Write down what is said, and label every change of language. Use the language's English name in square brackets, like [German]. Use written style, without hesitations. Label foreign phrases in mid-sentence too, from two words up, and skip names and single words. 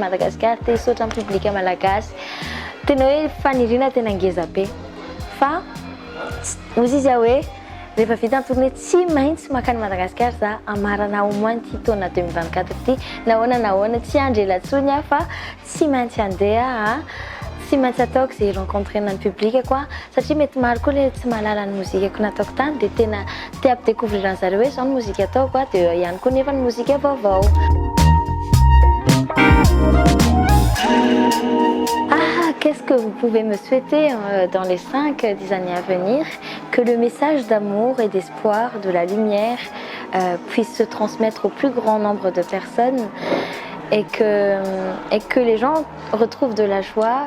[Malagasy] Madagascar te hisaotra amin'ny public malagasy tena hoe faniriana tena ngeza be fa ozy izy hoe rehefa vita ny tournée tsy maintsy makany Madagascar za amarana [French] au moins [Malagasy] ty taona 2024 ty nahoana tsy andrelantsony fa tsy maintsy andeha tsy maintsy ataoko zay rencontre ny public quoi satria mety maro koa le tsy mahalala ny mozikako nataoko tany dia tena te ampidécouvrir an'zareo hoe zao ny mozika ataoko dia ihany koa nefa ny mozika vaovao. [French] Qu'est-ce que vous pouvez me souhaiter dans les 5-10 années à venir? Que le message d'amour et d'espoir, de la lumière puisse se transmettre au plus grand nombre de personnes et que les gens retrouvent de la joie.